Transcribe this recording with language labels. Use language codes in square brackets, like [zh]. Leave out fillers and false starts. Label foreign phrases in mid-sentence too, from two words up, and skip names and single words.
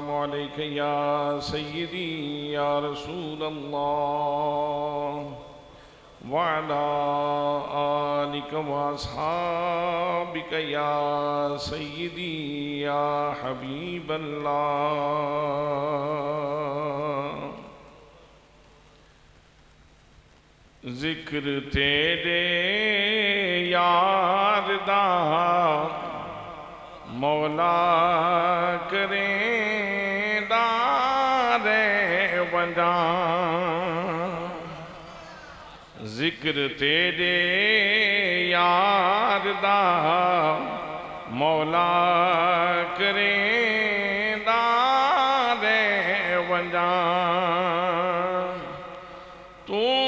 [ar] عليك يا سيدي يا رسول الله وعلى آلك وأصحابك يا سيدي يا حبيب الله [skr] ذکر تیرے یار دا مولا کریں دارے ونجاں ذکر تیرے یار دا مولا کریں دارے ونجاں تو